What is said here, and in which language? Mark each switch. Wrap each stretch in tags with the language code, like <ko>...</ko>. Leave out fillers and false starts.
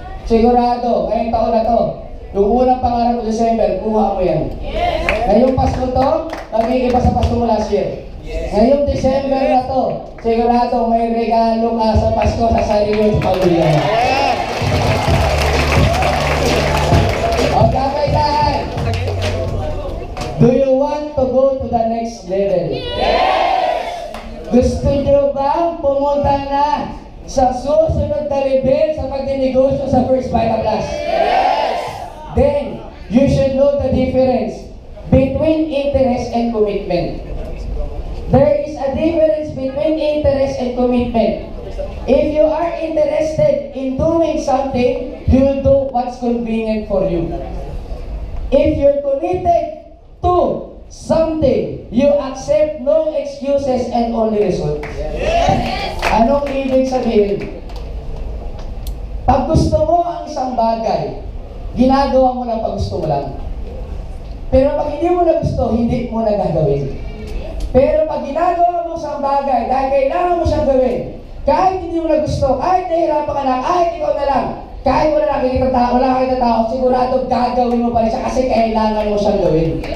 <tl>Sigurado, ngayong taon na to, yung unang pangarap ng December, kuha mo yan.</tl> <en>Yes.</en> <tl>Ngayong Pasko to, nag-iiba sa Pasko mo last year.</tl> <en>Yes.</en> <tl>Ngayong December na to, sigurado may regalo ka sa Pasko sa sarili mo sa pamilya.</tl> <en>Yes.</en> <tl>O kakailangan,</tl> <en>do you want to go to the next level? Yes.</en> <tl>Gusto nyo bang pumunta na sa susunod na level sa pagdinegosyo sa First Vita Plus?</tl> <en>Yes! Then, you should know the difference between interest and commitment. There is a difference between interest and commitment. If you are interested in doing something, you will do what's convenient for you. If you're committed to something, you accept no excuses and only results. Yes.</en> <tl>Anong ibig sabihin? Pag gusto mo ang isang bagay, ginagawa mo lang pag gusto mo lang. Pero pag hindi mo na gusto, hindi mo na gagawin. Pero pag ginagawa mo isang bagay, dahil kailangan mo siyang gawin, kahit hindi mo na gusto, kahit nahihirapan ka na, kahit ikaw na lang, kahit wala nakikita tao, wala nakikita tao, sigurado gagawin mo pa rin siya kasi kailangan mo siyang gawin.</tl>